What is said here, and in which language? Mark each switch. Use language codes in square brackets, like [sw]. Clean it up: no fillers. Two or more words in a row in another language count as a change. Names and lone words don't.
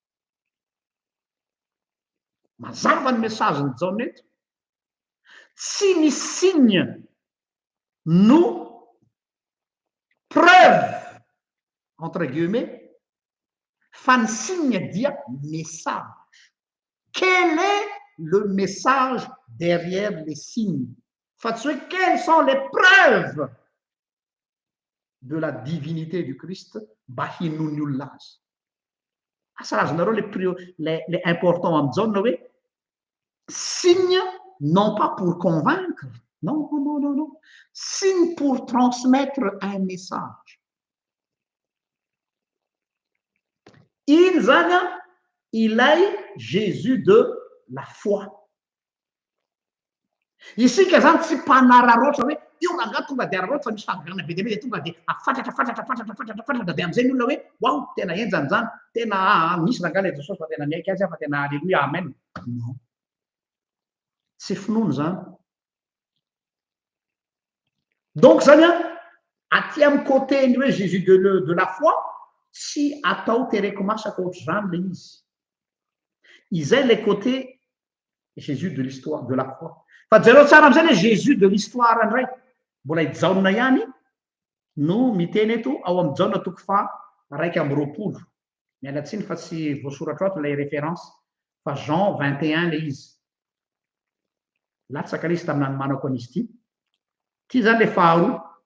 [mg] Mazava ny message ny Jaona eto. Tsy ny signe no preuve [fr] entre guillemets [mg] fa ny signe dia message. [fr] Quel est le message derrière les signes? [mg] Fa tsy hoe [fr] quelles sont les preuves de la divinité du Christ [mg] mba hinony olona azy. [fr] Asarazonareo le important [mg] am Jaona hoe [fr] signe non pas pour convaincre, non, non, non, non, signe pour transmettre un message. [mg] Iny zany ilay [fr] Jésus de la foi. [mg] Isika zany tsy mpanararoatra hoe io nanga tonga de araroatra fa misy fahagagana be de be de tonga de afatratra de am'izay ny olona hoe wow tena enjany zany tena misy nanga le Jesosy fa tena miaiky azy fa tena alleluia amen. Non. Tsy finoana zany. Donc zany aty amin'ny côté ny hoe [fr] Jésus de la foi [mg] tsy atao tereko masaka ohatr'izany le izy. Izay le [fr] côté Jésus de l'histoire de la foi. [mg] Fa jereo tsara am'izay le [fr] Jésus de l'histoire [mg] ndray mbola Jaona ihany no miteny eto ao amin'ny Jaona toko fa 1:20. Mialatsiny fa tsy voasoratra oato lay référence fa Jean 21 le izy. Latsaka le izy tamin'ny manako an'izy ity. Ty zany le faharoa.